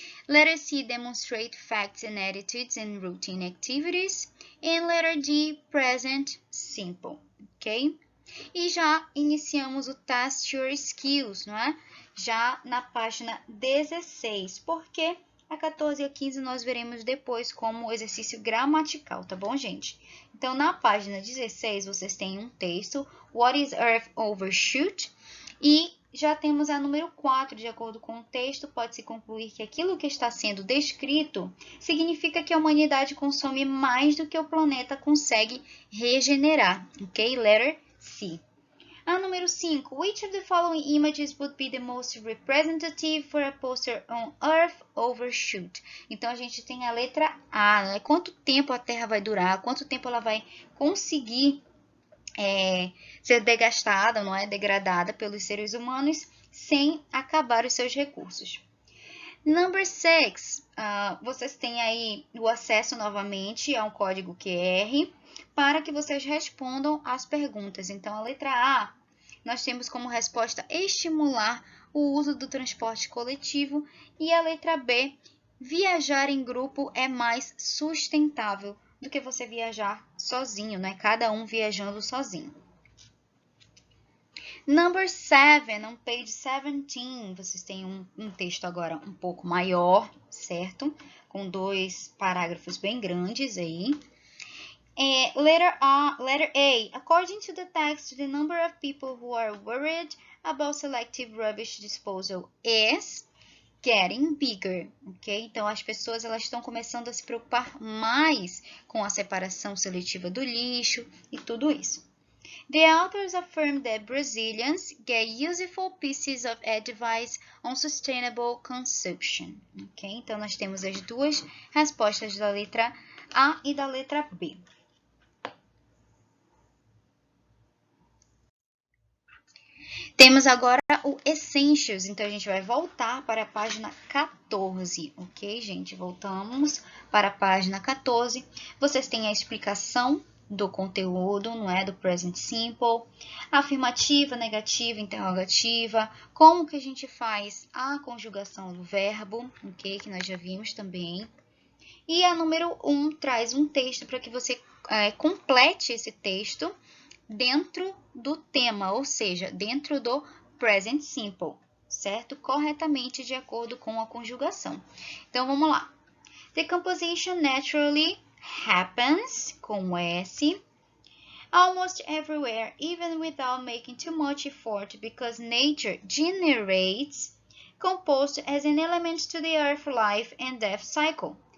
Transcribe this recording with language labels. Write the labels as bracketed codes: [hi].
[en] Letter C, demonstrate facts and attitudes in routine activities. And letter D, present simple, ok? [pt] E já iniciamos o Test Your Skills, não é? Já na página 16, porque a 14 e a 15 nós veremos depois como exercício gramatical, tá bom, gente? Então, na página 16, vocês têm um texto, [en] What is Earth Overshoot? [pt] E já temos a número 4, de acordo com o texto, pode-se concluir que aquilo que está sendo descrito significa que a humanidade consome mais do que o planeta consegue regenerar, ok? [en] Letter C. [pt] A número 5. [en] Which of the following images would be the most representative for a poster on Earth overshoot? [pt] Então, a gente tem a letra A, né? Quanto tempo a Terra vai durar, quanto tempo ela vai conseguir ser desgastada, não é? Degradada pelos seres humanos sem acabar os seus recursos. [en] Number 6. [pt] Vocês têm aí o acesso novamente a um código QR para que vocês respondam as perguntas. Então, a letra A, nós temos como resposta estimular o uso do transporte coletivo. E a letra B, viajar em grupo é mais sustentável do que você viajar sozinho, né? Cada um viajando sozinho. [en] Number 7, on page 17, [pt] vocês têm um texto agora um pouco maior, certo? Com 2 parágrafos bem grandes aí. [en] Letter A, according to the text, the number of people who are worried about selective rubbish disposal is getting bigger, ok? [pt] Então, as pessoas elas estão começando a se preocupar mais com a separação seletiva do lixo e tudo isso. [en] The authors affirm that Brazilians get useful pieces of advice on sustainable consumption, ok? [pt] Então, nós temos as duas respostas da letra A e da letra B. Temos agora o Essentials, então a gente vai voltar para a página 14, ok, gente? Voltamos para a página 14. Vocês têm a explicação do conteúdo, não é? Do present simple, afirmativa, negativa, interrogativa, como que a gente faz a conjugação do verbo, ok? Que nós já vimos também. E a número 1 traz um texto para que você complete esse texto dentro do tema, ou seja, dentro do present simple, certo? Corretamente de acordo com a conjugação. Então, vamos lá. [en] The composition naturally happens, [pt] com S, [en] almost everywhere, even without making too much effort, because nature generates compost as an element to the earth life and death cycle.